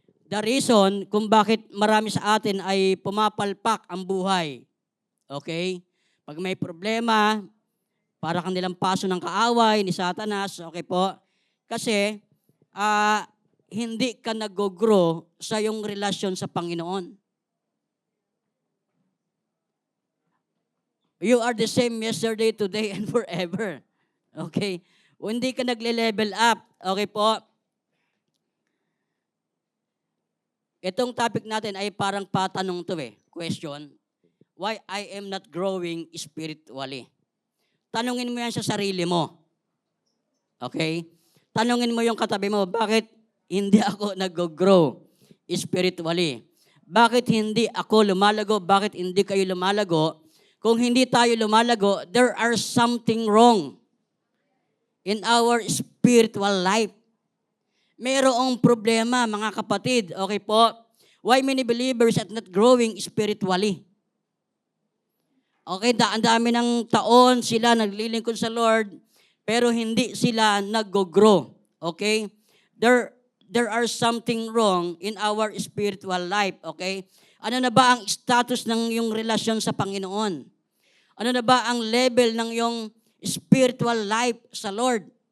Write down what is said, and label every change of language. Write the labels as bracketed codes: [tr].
[en] The reason [tl] kung bakit marami sa atin ay pumapalpak ang buhay. Okay? Pag may problema, para kang nilang paso ng kaaway ni Satanas, okay po? Kasi hindi ka nag-grow sa iyong relasyon sa Panginoon. [en] You are the same yesterday, today, and forever. Okay? [tl] O hindi ka nagle-level up, okay po? Itong topic natin ay parang patanong to question. [en] Why I am not growing spiritually? [tl] Tanungin mo yan sa sarili mo. Okay? Tanungin mo yung katabi mo, bakit hindi ako nag-grow spiritually? Bakit hindi ako lumalago? Bakit hindi kayo lumalago? Kung hindi tayo lumalago, [en] there are something wrong in our spiritual life. [tl] Mayroong problema, mga kapatid. Okay po? [en] Why many believers are not growing spiritually? [tl] Okay, ang dami ng taon sila naglilingkod sa Lord, pero hindi sila nag-grow. Okay? [en] There are something wrong in our spiritual life. Okay? [tl] Ano na ba ang status ng iyong relasyon sa Panginoon? Ano na ba ang level ng iyong spiritual life sa Lord?